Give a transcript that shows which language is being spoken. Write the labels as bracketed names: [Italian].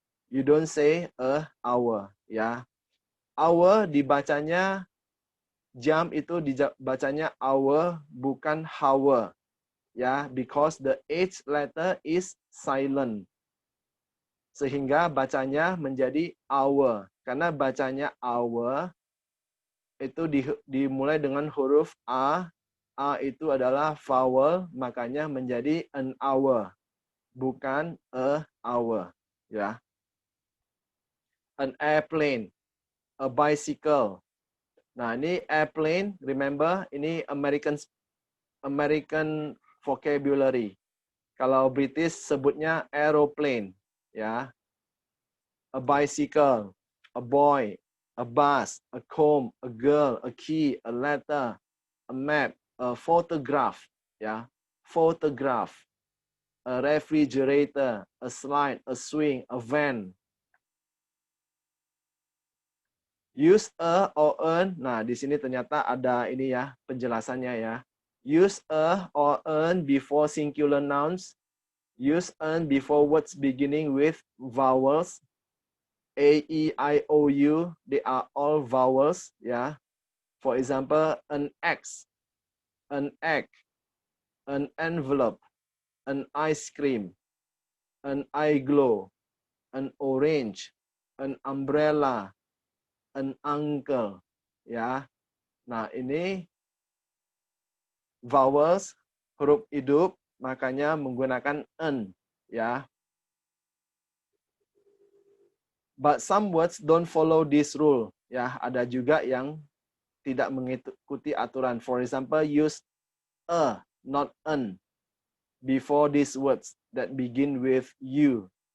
[English] You don't say a hour. [Indonesian] Ya, hour dibacanya jam itu dibacanya hour bukan hour. [English] Ya, because the H letter is silent. [Indonesian] Sehingga bacanya menjadi hour. Karena bacanya hour itu dimulai dengan huruf A. A itu adalah vowel, makanya menjadi an hour, bukan a hour. [English] Ya. An airplane, a bicycle. [Indonesian] Nah, ini airplane, [English] remember, [Indonesian] ini American vocabulary. Kalau British sebutnya aeroplane, ya. [English] A bicycle, a boy, a bus, a comb, a girl, a key, a letter, a map, a photograph, ya, photograph, a refrigerator, a slide, a swing, a van. Use a or an. [Indonesian] Nah, di sini ternyata ada ini ya penjelasannya ya. [English] Use a or an before singular nouns. Use an before words beginning with vowels. A, E, I, O, U. They are all vowels. Ya. For example, an X, an egg, an envelope, an ice cream, an eye glow, an orange, an umbrella, an uncle. Ya. [Indonesian] Nah, ini vowels, huruf hidup, makanya menggunakan an, ya. [English] But some words don't follow this rule. [Indonesian] Ya, ada juga yang tidak mengikuti aturan. [English] For example, use a, not an, before these words that begin with U.